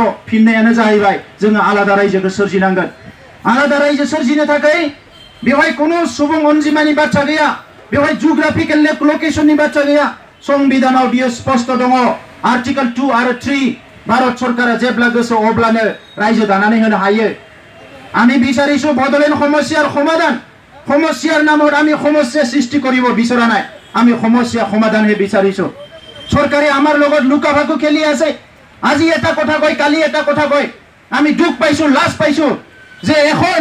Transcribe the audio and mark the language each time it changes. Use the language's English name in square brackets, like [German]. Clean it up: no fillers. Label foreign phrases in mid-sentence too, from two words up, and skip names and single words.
[Bodo] फिननायानो जाहैबाय जोङो आलादा रायजोखौ सोरजिनांगोन आलादा रायजो सोरजिनो थाखाय बेवहाय कोनो सुबुं अनजिमानि बाथ्रा गैया बेवहाय [English] geographical location [Bodo] बाथ्रा गैया संबिधानाव बियो स्पष्ट दङ आर्टिकल 2 आरो 3 भारत सरकारा जेब्ला गोसो अब्लानो रायजो दानानै होनो हायो [Assamese] আমি বিচাৰিছো বড়োলেণ্ড সমস্যাৰ সমাধান সমস্যাৰ নামত আমি সমস্যা সৃষ্টি কৰিব বিচৰা নাই আমি সমস্যা সমাধানহে বিচাৰিছো চৰকাৰে আমাৰ লগত লুকাভাকু খেলি আছে আজি এটা কথা কয় কালি এটা কথা কয় আমি দুখ পাইছো লাজ পাইছো যে এখন